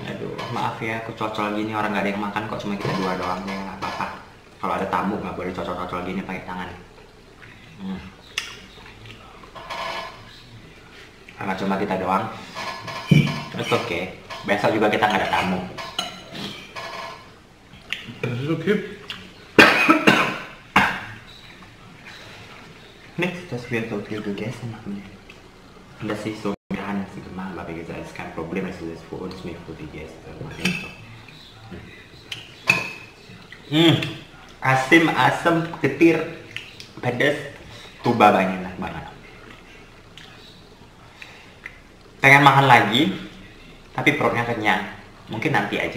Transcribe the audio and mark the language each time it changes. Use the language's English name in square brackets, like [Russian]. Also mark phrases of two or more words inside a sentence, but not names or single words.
[Indonesian] Aduh maaf ya aku cocol gini orang gak ada yang makan kok, cuma kita 2 doang ya nggak apa-apa. Kalau ada tamu nggak boleh cocol-cocol gini pakai tangan. Karena cuma kita doang. [English] It's okay. [Indonesian] Besok juga kita nggak ada tamu. [German] Das ist okay. Nichts, das wird so viel gegessen. Das ist so, wir haben es gemacht, aber wie gesagt, es ist kein Problem, es ist für uns nicht für die Gäste. [Indonesian] Asim, asam, getir, pedas, tuba banyak enak banget. Pengen makan lagi, tapi perutnya kenyang. Mungkin nanti aja.